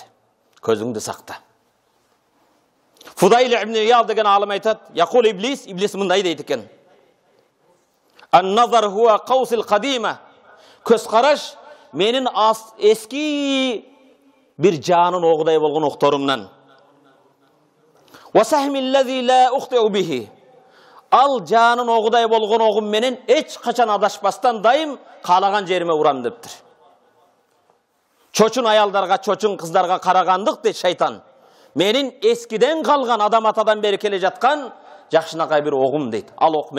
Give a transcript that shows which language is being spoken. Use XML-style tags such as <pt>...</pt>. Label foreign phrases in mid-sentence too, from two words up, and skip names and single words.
<ky>Көзүңдү сакта. Фудайл ибн Ияд деген алым айтат,</ky> <ar>يقول إبليس</ar> <ky>мындай дейт экен.</ky> <ar>النظر هو قوسي القديمة.</ar> <ky>Көз караш менин эски бир жанын огудай болгон окторумнан.</ky> <ar>وسهمي الذي لا أخطئ به.</ar> <ky>Ал жанын огудай болгон огум менен эч качан адашпастан дайым каалаган жериме урам дептир. Чочун аялдарга, чочун кыздарга карагандык дейт шайтан. Менин эскиден калган адам атадан бери келе жаткан жакшынакай бир огум дейт.</ky>